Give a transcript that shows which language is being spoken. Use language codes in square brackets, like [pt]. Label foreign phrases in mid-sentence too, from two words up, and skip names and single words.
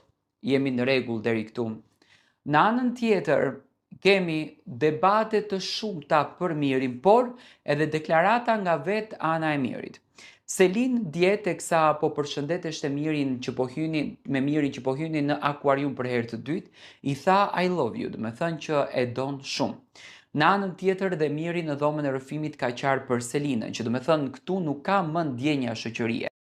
[sq] Jemi në rregull deri këtu. Në anën tjetër, kemi debate të shumta për Mirin, por edhe deklarata nga vetë ana e Mirit. Selin dje teksa po përshëndeteshte Mirin që po hynin me Mirin që po hynin në akuarium për herë të dytë, i tha [en] I love you, [sq] do të thënë që e don shumë. Në anën tjetër dhe Miri në dhomën e rrëfimit ka qarë për Selinën, që do të thënë këtu nuk ka më ndjenja shoqërie.